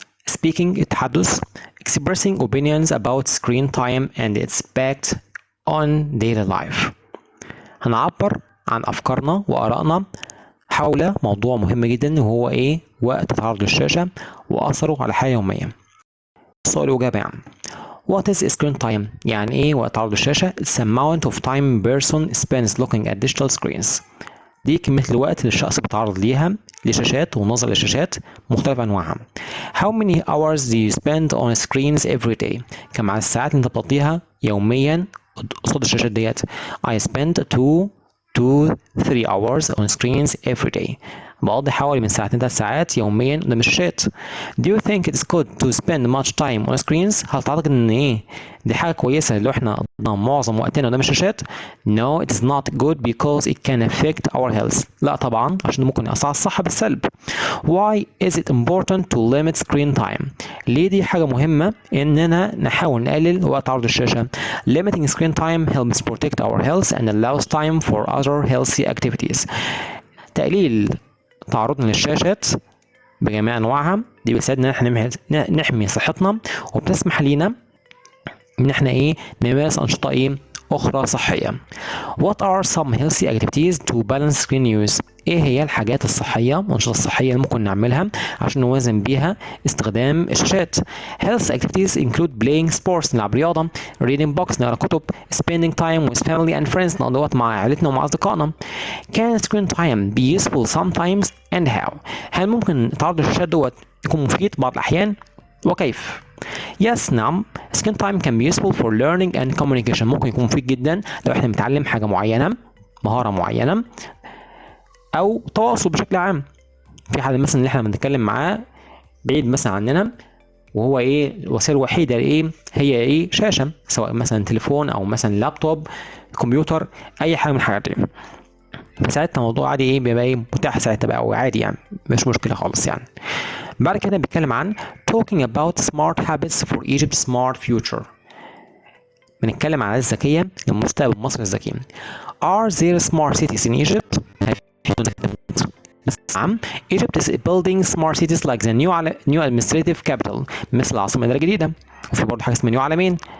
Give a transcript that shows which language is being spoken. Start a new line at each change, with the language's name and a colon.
English: speaking
Arabic: التحدث
English: expressing opinions about screen time and its impact on daily life.
Arabic: هنعبر عن أفكارنا وآرائنا حول موضوع مهم جدا وهو إيه؟ وقت تعرض للشاشة وأثره على الحياة اليومية. السؤال وإجابة يعني
English: What is screen time؟
Arabic: يعني إيه وقت تعرض للشاشة؟
English: It's amount of time person spends looking at digital screens.
Arabic: دي كمية الوقت اللي الشخص بيتعرض ليها لشاشات ونظر لشاشات مختلف أنواعها.
English: How many hours do you spend on screens every day؟
Arabic: كم عدد الساعات اللي أنت بتقضيها يوميا قصاد الشاشات ديت.
English: I spend 2 to 3 hours on screens every day.
Arabic: بقضي حوالي من 2 ل 3 ساعات يوميا قدام الشاشات.
English: Do you think it's good to spend much time on screens؟
Arabic: هل تعتقد ان ايه دي حاجة كويسة لو احنا قضينا معظم وقتنا قدام الشاشات؟
English: No, it is not good because it can affect our health.
Arabic: لا طبعا عشان ممكن يأثر على الصحة بالسلب.
English: Why is it important to limit screen time؟
Arabic: ليه دي حاجة مهمة اننا نحاول نقلل وقت تعرض الشاشة؟
English: Limiting screen time helps protect our health and allows time for other healthy activities.
Arabic: تقليل تعرضنا للشاشات بجميع انواعها دي بتساعدنا ان احنا نحمي صحتنا وبتسمح لينا ان احنا نمارس انشطه اخرى صحيه.
English: What are some healthy activities to balance screen use؟
Arabic: ايه هي الحاجات الصحيه والانشطه الصحيه اللي ممكن نعملها عشان نوازن بيها استخدام الشاشات؟
English: Health activities include playing sports
Arabic: نلعب رياضه،
English: reading books
Arabic: نقرا كتب،
English: spending time with family and friends
Arabic: نقضي وقت مع عائلتنا ومع اصدقائنا.
English: Can screen time be useful sometimes and how؟
Arabic: هل ممكن تعرض الشاشات دوت يكون مفيد بعض الاحيان وكيف؟
English: Yes
Arabic: نعم
English: screen time can be useful for learning and communication.
Arabic: ممكن يكون مفيد جدا لو احنا بنتعلم حاجة معينة، مهارة معينة أو تواصل بشكل عام. في حد مثلا اللي احنا بنتكلم معاه بعيد مثلا عننا وهو الوسيلة الوحيدة هي شاشة، سواء مثلا تليفون أو مثلا لابتوب كمبيوتر أي حاجة من الحاجات دي. فساعتها الموضوع عادي بيبقى متاح ساعتها بقى وعادي يعني مش مشكلة خالص يعني. بعد كده بيتكلم عن
English: talking about smart habits for Egypt's smart future.
Arabic: بنتكلم عن العادات الذكية لمستقبل مصر الذكي.
English: Are there smart cities in Egypt؟
Arabic: نعم.
English: Egypt is building smart cities like the new administrative capital
Arabic: مثل العاصمة الإدارية الجديدة، وفي برضه حاجة اسمها نيو عالمين.